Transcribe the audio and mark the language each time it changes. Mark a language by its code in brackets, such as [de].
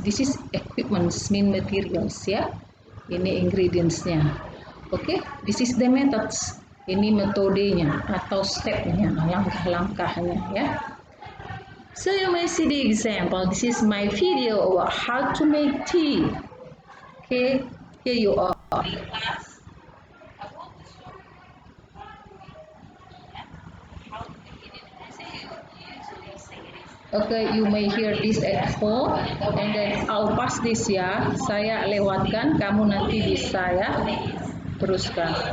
[en] This is equipments, mean materials ya. [id] Ini ingredientsnya. [en] Oke, this is the methods. [id] Ini metodenya atau stepnya, langkah-langkahnya ya. [en] So you may see the example. This is my video about how to make tea. Okay, here you are. Okay, you may hear this at home, and then I'll pass this ya. [id] Saya lewatkan, kamu nanti bisa ya teruskan.